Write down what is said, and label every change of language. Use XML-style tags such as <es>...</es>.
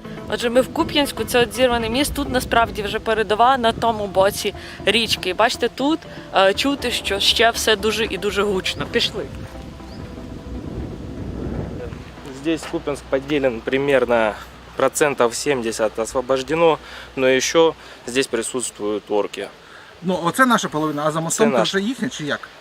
<uk>Отже, ми в Куп'янську, це от зірваний міст, тут насправді вже передова на тому боці річки. І бачите, тут чути, що ще все дуже і дуже гучно. Пішли.</uk> <ru>Здесь Куп'янск поделен примерно процентов 70 освобождено, но еще здесь присутствуют орки.</ru> <uk>Ну, оце наша половина, а за мостом це вже їхня чи як?</uk>